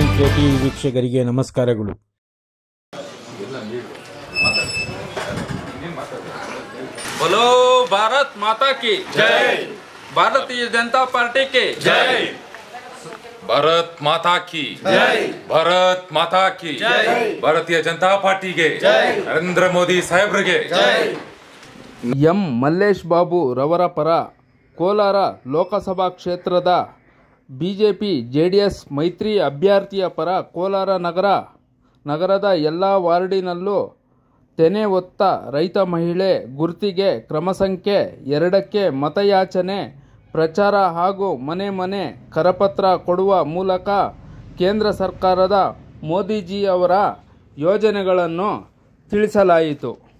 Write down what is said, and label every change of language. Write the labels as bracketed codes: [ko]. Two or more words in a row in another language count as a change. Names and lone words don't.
[kn] ಟಿವಿ ವೀಕ್ಷಕರಿಗೆ ನಮಸ್ಕಾರಗಳು. [hi] बोलो भारत माता की जय, भारतीय जनता पार्टी की जय, भारत माता की जय, भारत माता की जय, भारतीय जनता पार्टी के जय, नरेंद्र मोदी साहेबರಿಗೆ जय. [kn] ಎಂ ಮಲ್ಲೇಶ್ ಬಾಬು ರವರ ಪರ ಕೋಲಾರ ಲೋಕಸಭಾ ಕ್ಷೇತ್ರದ ಬಿಜೆಪಿ ಜೆಡಿಎಸ್ ಮೈತ್ರಿ ಅಭ್ಯರ್ಥಿಯ ಪರ ಕೋಲಾರ ನಗರದ ಎಲ್ಲ ವಾರ್ಡಿನಲ್ಲೂ ತೆನೆ ಹೊತ್ತ ರೈತ ಮಹಿಳೆ ಗುರ್ತಿಗೆ ಕ್ರಮ ಸಂಖ್ಯೆ 2ಕ್ಕೆ ಮತಯಾಚನೆ ಪ್ರಚಾರ ಹಾಗೂ ಮನೆ ಕರಪತ್ರ ಕೊಡುವ ಮೂಲಕ ಕೇಂದ್ರ ಸರ್ಕಾರದ ಮೋದಿಜಿಯವರ ಯೋಜನೆಗಳನ್ನು ತಿಳಿಸಲಾಯಿತು.